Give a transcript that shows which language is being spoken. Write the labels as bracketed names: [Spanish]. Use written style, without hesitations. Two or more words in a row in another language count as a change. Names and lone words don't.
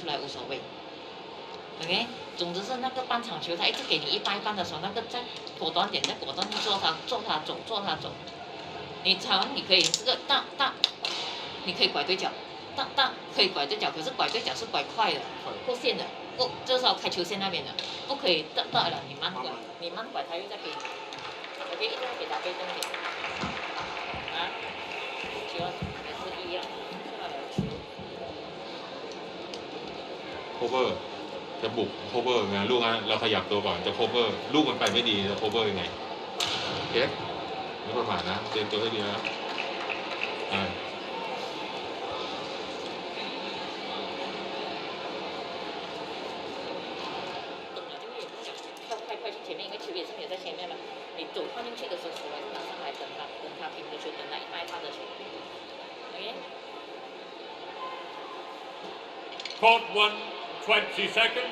[Chinese] 来无所谓。OK， 总之是那个半场球，他一直给你一般一般的时候，那个在果断点，在果断去做他走，你踩完你可以这个大，你可以拐对角，大可以拐对角，可是拐对角是拐快的，过线的，就是说开球线那边的，不可以大了，你慢拐他又再给你，OK， 一定要给他被动点，啊，球也是一样，球。 [Thai] cover จะบุก cover ไงลูกนั้นเราขยับตัวก่อนจะ cover ลูกมันไปไม่ดีจะ cover ยังไงเก็บไม่ประมาทนะเตรียมตัวให้ดีนะ [Chinese] 快去前面，因为球也是没有在前面嘛。你走放进去的时候，手还是拿上来等他平的球，等他一拍他的球。OK。 [English] Court 1, 20 seconds.